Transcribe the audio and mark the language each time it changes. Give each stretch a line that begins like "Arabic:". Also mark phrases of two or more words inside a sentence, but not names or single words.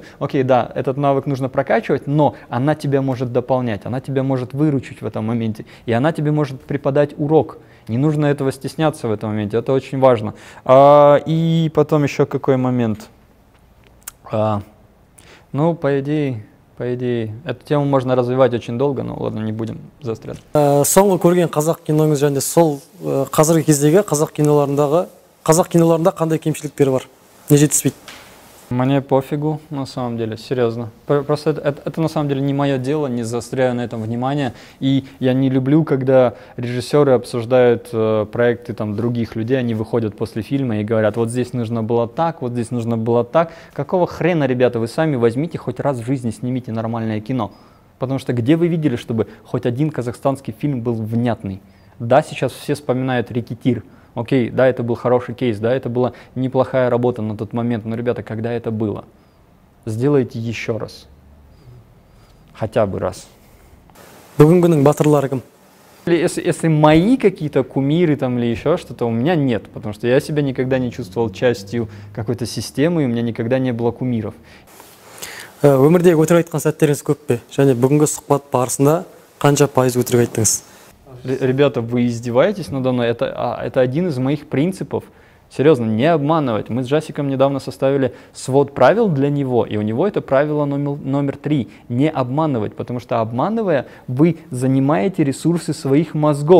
Russian: Окей, да, этот навык нужно прокачивать, но она тебя может дополнять, она тебя может выручить в этом моменте, и она тебе может преподать урок. Не нужно этого стесняться в этом моменте, это очень важно. И потом еще какой момент? Ну, по идее, эту тему можно развивать очень долго, но ладно, не будем заострять.
Kazakh: Соңғы көрген қазақ киноңыз және сол қазіргі кездегі қазақ киноларында қандай кемшіліктер бар? Не жетіспейді?
Russian: Мне пофигу, на самом деле, серьезно. Просто это на самом деле не мое дело, не заостряю на этом внимание. И я не люблю, когда режиссеры обсуждают проекты там, других людей, они выходят после фильма и говорят, вот здесь нужно было так, вот здесь нужно было так. Какого хрена, ребята, вы сами возьмите хоть раз в жизни, снимите нормальное кино. Потому что где вы видели, чтобы хоть один казахстанский фильм был внятный? Да, сейчас все вспоминают «Рекетир». Окей, да, это был хороший кейс, да, это была неплохая работа на тот момент, но, ребята, когда это было? Сделайте еще раз. Хотя бы раз.
Kazakh: Бүгінгінің батырлары кім?
Russian: Если мои какие-то кумиры там или еще что-то, у меня нет, потому что я себя никогда не чувствовал частью какой-то системы, и у меня никогда не было кумиров.
Kazakh: Өмірдегі өтірік айтқан сәттеріңіз көп пе? Және бүгінгі сұхбат барысында қанша пайыз өтірік айттыңыз?
Russian: Ребята, вы издеваетесь надо мной? Это один из моих принципов. Серьезно, не обманывать. Мы с Жасиком недавно составили свод правил для него, и у него это правило номер 3. Не обманывать, потому что обманывая, вы занимаете ресурсы своих мозгов.